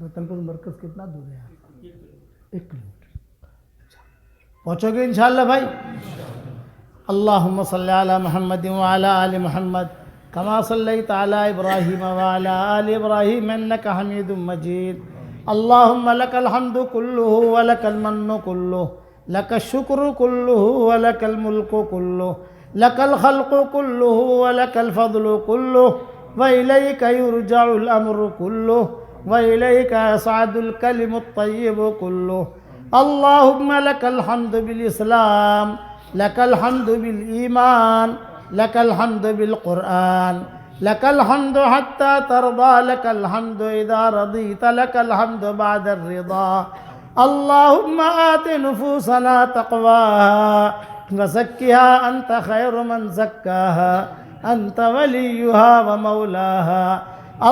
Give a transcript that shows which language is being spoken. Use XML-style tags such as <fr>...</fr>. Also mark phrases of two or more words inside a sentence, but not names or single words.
<ur>رتن پور مرکز کتنا دور ہے؟ 1 کلومیٹر۔ پہنچو گے انشاءاللہ بھائی؟</ur> <ar>اللہم صلی علی محمد وعلی آل محمد کما صلیت علی ابراہیم وعلی آل ابراہیم انک حمید مجید۔ اللہم لک الحمد کلہ ولک المن کلہ لک الشکر کلہ ولک الملک کلہ لک الخلق کلہ ولک الفضل کلہ وإلیک یرجع الامر کلہ وإلیک یصعد الکلم الطیب کلہ۔ اللہم لک الحمد بالاسلام لک الحمد بالایمان لک الحمد بالقرآن لک الحمد حتی ترضى لک الحمد اذا رضیت لک الحمد بعد الرضا۔ اللہم آت نفوسنا تقواها وزکها انت خیر من زکاها انت ولیها ومولاها۔</ar>